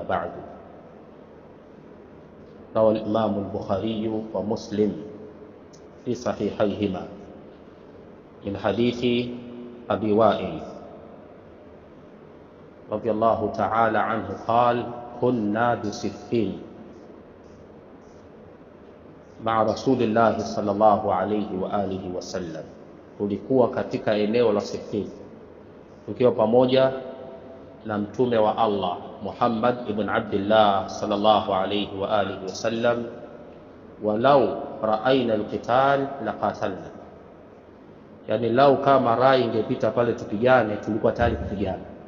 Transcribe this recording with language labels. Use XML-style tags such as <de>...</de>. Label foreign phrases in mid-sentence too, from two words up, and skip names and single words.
<ar>أما بعد، روى الإمام البخاري ومسلم في صحيحيهما من حديث أبي وائل رضي الله تعالى عنه قال: كنا بصفين مع رسول الله صلى الله عليه وآله وسلم.</ar> <sw>Tulikuwa katika eneo la Siffin tukiwa pamoja na mtume wa Allah Muhammad ibn Abdullah</sw> <ar>صلى الله عليه وعلى آله وسلم. ولو رأينا القتال لقاتلنا,</ar> <sw>yani lau kama rai ingepita pale tupigane, tulikuwa tayari kupigana.</sw>